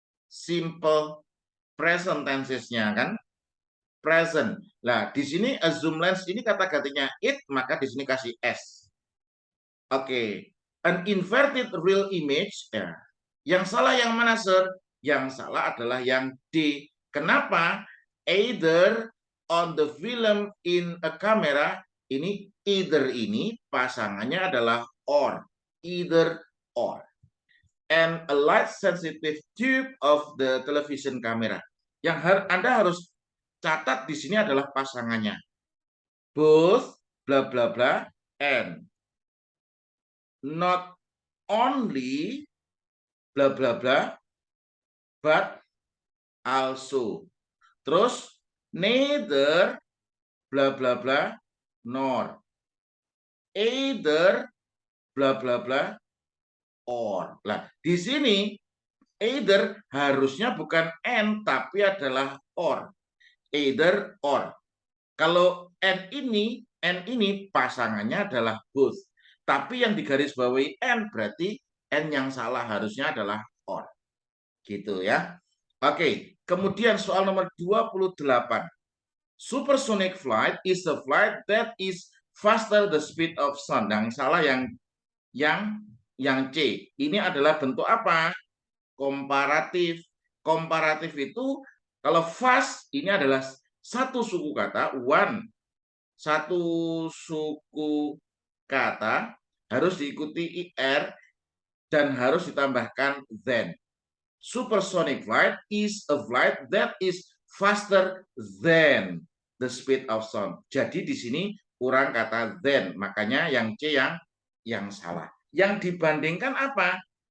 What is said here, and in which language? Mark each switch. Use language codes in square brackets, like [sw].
[id] Simple present tenses-nya kan? Present. Nah, di sini zoom lens ini kata gantinya it, maka di sini kasih s. [en] Oke. An inverted real image. Ya. [id] Yang salah yang mana, sir? Yang salah adalah yang D. Kenapa? [en] Either on the film in a camera. [id] Ini either ini pasangannya adalah or. [en] Either or. And a light sensitive tube of the television camera. [id] Yang Anda harus catat di sini adalah pasangannya. [en] Both bla bla bla and not only bla bla bla but also. Terus neither bla bla bla nor. Either bla bla bla or. [id] Nah, di sini either harusnya bukan and tapi adalah or. Either or. Kalau and ini pasangannya adalah both. Tapi yang digarisbawahi and berarti and yang salah harusnya adalah or. Gitu ya. Oke, kemudian soal nomor 28. [en] Supersonic flight is a flight that is faster the speed of sound. [id] Yang salah yang C. Ini adalah bentuk apa? Komparatif. Komparatif itu kalau fast ini adalah satu suku kata, one. Satu suku kata harus diikuti IR dan harus ditambahkan then. [en] Supersonic flight is a flight that is faster than the speed of sound. [id] Jadi di sini kurang kata then, makanya yang C yang salah. Yang dibandingkan apa?